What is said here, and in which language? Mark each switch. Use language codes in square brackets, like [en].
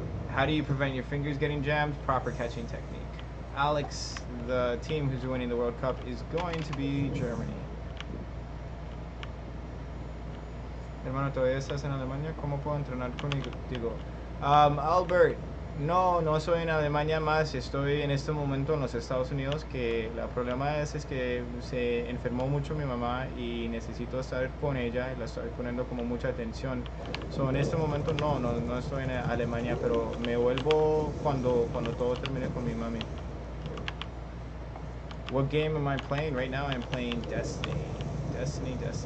[en] How do you prevent your fingers getting jammed? Proper catching technique. Alex, the team who's winning the World Cup is going to be Germany. [es] Hermano, ¿todavía estás en Alemania? ¿Cómo puedo entrenar contigo? Albert, no soy en Alemania más, estoy en este momento en los Estados Unidos, que el problema es que se enfermó mucho mi mamá y necesito estar con ella y la estoy poniendo como mucha atención. So, en este momento no estoy en Alemania, pero me vuelvo cuando todo termine con mi mami. [en] What game am I playing? Right now I'm playing Destiny. Destiny.